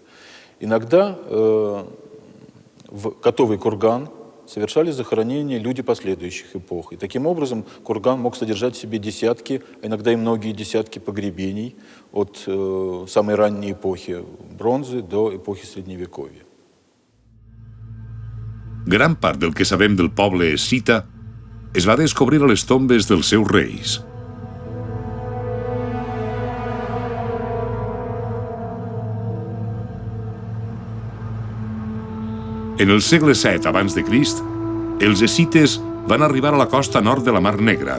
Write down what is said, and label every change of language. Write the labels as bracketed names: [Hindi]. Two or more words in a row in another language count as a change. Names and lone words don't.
[Russian] Иногда в готовый курган совершали захоронения люди последующих эпох. И таким образом курган мог содержать в себе десятки, а иногда и многие десятки погребений от самой ранней эпохи бронзы до эпохи Средневековья. [Catalan] Gran part del que sabem del poble escita es va descobrir a les tombes dels seus reis. En el segle VII abans de Crist, els escites van arribar a la costa nord de la Mar Negra.